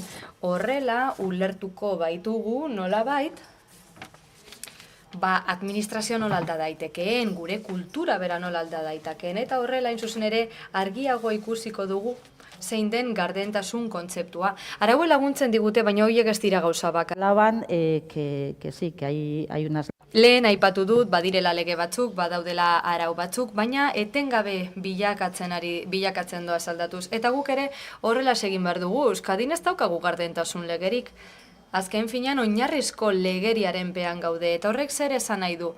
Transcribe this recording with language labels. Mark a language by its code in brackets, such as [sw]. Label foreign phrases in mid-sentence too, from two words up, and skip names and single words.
[eu] Horrela ulertuko baitugu nolabait, administrazio nola alda daitekeen, gure kultura bera nola alda daitekeen, eta horrela zuzen ere argiago ikusiko dugu zein den gardentasun kontzeptua. Araue laguntzen digute, baina horiek ez dira gauza baka. [es] Hablaban que sí, que hay unas... [eu] Lehen aipatu dut, badirela lege batzuk, badaudela arau batzuk, baina etengabe bilakatzen doa saldatuz. Eta guk ere horrela egin behar dugu, Euskadin ez daukagu gardentasun legerik. Azken finean oinarrizko legeriaren pean gaude, eta horrek zer esan nahi du?